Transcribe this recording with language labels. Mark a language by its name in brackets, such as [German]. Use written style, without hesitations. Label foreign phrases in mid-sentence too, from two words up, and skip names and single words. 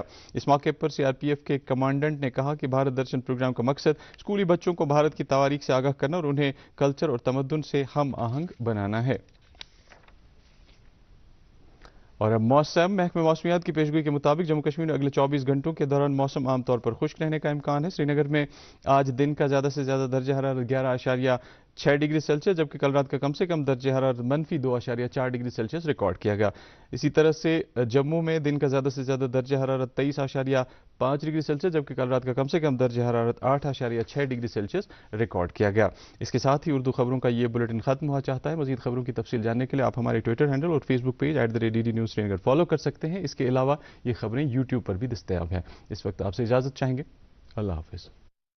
[Urdu] اس موقع پر CRPF کے کمانڈنٹ نے کہا کہ بھارت درشن پروگرام کا مقصد اسکولی بچوں کو بھارت کی تواریخ سے آگاہ کرنا اور انہیں کلچر اور تمدن سے ہم آہنگ بنانا ہے۔ اور اب موسم، محکمہ موسمیات کی پیشگوئی کے مطابق جموں کشمیر میں اگلے 24 گھنٹوں کے دوران موسم عام طور پر خشک رہنے کا امکان ہے۔ سری نگر میں آج دن کا زیادہ سے زیادہ درجہ حرارت 11.6 ڈگری سیلسیس جبکہ کل رات کا کم سے کم درجہ حرارت -2.4 ڈگری سیلسیس ریکارڈ کیا گیا۔ اسی طرح سے جموں میں دن کا زیادہ سے زیادہ درجہ حرارت 23.5 ڈگری سیلسیس جبکہ کل رات کا کم سے کم درجہ حرارت 8.6 ڈگری سیلسیس ریکارڈ کیا گیا۔ اس کے ساتھ ہی اردو خبروں کا یہ بلیٹن ختم ہوا چاہتا ہے۔ مزید خبروں کی تفصیل جاننے کے لیے آپ ہمارے ٹویٹر ہینڈل اور فیس بک پیج @DD News سری نگر فالو کر سکتے ہیں۔ اس کے علاوہ یہ خبریں YouTube پر بھی دستیاب ہیں۔ اس وقت آپ سے اجازت چاہیں گے۔ اللہ حافظ۔